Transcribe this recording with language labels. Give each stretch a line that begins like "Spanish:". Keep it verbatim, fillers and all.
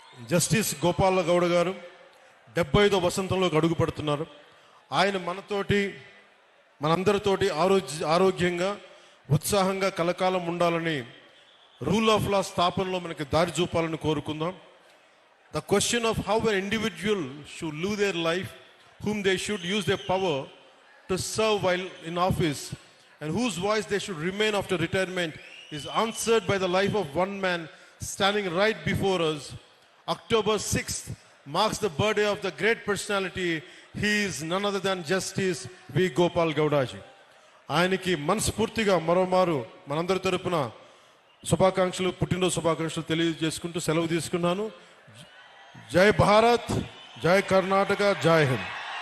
Telugu: Justice Gopala Gowda గారు డెబ్బై ఐదో వసంతంలోకి అడుగు పడుతున్నారు. ఆయన మనతోటి మనందరితోటి ఆరోగ్య ఆరోగ్యంగా ఉత్సాహంగా కలకాలం ఉండాలని రూల్ ఆఫ్ లా స్థాపనలో మనకి దారి చూపాలని కోరుకుందాం.
English: The question of how an individual should live their life, whom they should use their power to serve while in office, and whose voice they should remain after retirement is answered by the life of one man standing right before us. October sixth marks the birthday of the great personality. He is none other than Justice V. Gopal Gowdaji.
Telugu: ఆయనకి మనస్ఫూర్తిగా మరోమారు మనందరి తరపున శుభాకాంక్షలు, పుట్టినరోజు శుభాకాంక్షలు తెలియజేసుకుంటూ సెలవు తీసుకున్నాను. జై భారత్, జై కర్ణాటక, జై హింద్.